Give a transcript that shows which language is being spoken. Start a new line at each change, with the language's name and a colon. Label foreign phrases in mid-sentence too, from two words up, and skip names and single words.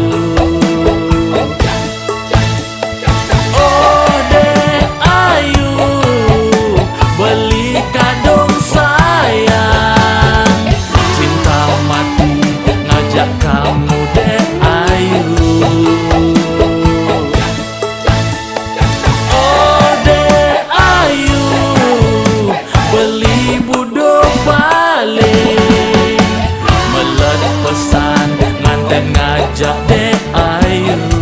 Balinese: oh dek ayu, beli kadung sayang,
Indonesian: cinta mati
Balinese: ngajak kamu dek ayu. Oh dek ayu, beli budok balik, pesan nganten ngajak dek ayu.